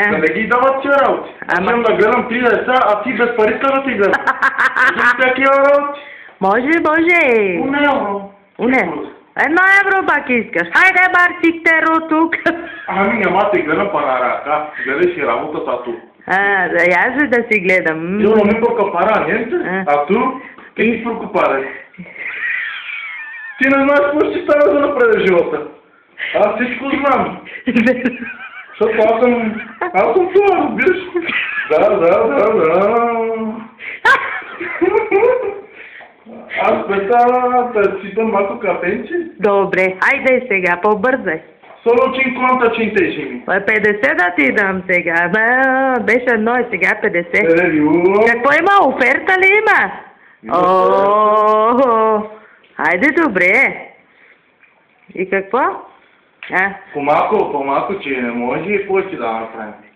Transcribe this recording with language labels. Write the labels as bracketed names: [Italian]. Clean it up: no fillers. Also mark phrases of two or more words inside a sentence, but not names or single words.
[Bulgarian] Да не ги дават тия работи. Аз имам да гледам 3 деца, а ти без парица да ти гледам. Такива работи. Може. [Italian] Un euro. [Bulgarian] Едно евро пак искаш. Хайде, Барсиктеро, тук. Ами няма те гледам па на ръка. Гледай си работата тук. Аз да си гледам. [Italian] Io non mi preoccupare niente, a tu che ti preoccupare? [Bulgarian] Ти не знаеш какво ще става за напред в живота. Аз всичко знам. Защото аз съм това, разбираш? Да. Аз да си дам малко кафенче. Добре, айде сега, по-бързай. [Italian] Solo 50 centesimi. [Bulgarian] 50 да ти дам сега. Беше едно и сега 50. Какво има? Оферта ли има? Хайде, добре. И какво? По-малко, че не може и повече да направим.